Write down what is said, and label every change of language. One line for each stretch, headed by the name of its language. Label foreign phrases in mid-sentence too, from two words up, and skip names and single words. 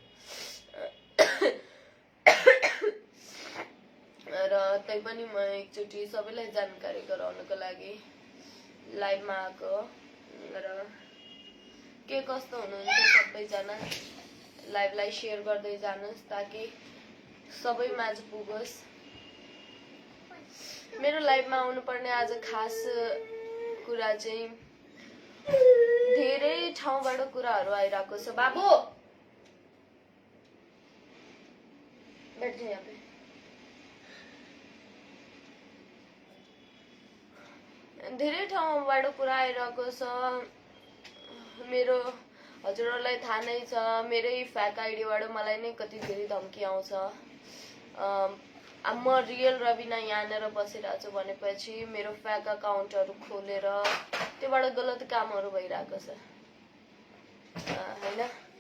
Nepali: र तैपनि म एकचोटि सबैलाई जानकारी गराउनको लागि लाइभमा आएको र के कस्तो हुनुहुन्छ सबैजना लाइभलाई शेयर गर्दै जानुहोस् ताकि सबै माझ पुगोस्। मेरो लाइभमा आउनुपर्ने आज खास कुरा चाहिँ धेरै ठाउँबाट कुराहरू आइरहेको छ।
Hindi: बाबु बैठ जा यहाँ पे।
Nepali: धेरै ठाउँबाट कुरा आइरहेको छ। मेरो हजुरहरूलाई थाहा नै छ, मेरै फ्याक आइडीबाट मलाई नै कति धेरै धम्की आउँछ। म रियल रविना यहाँनिर बसिरहेको छु भनेपछि मेरो फ्याक अकाउन्टहरू खोलेर त्योबाट गलत कामहरू भइरहेको छ हैन।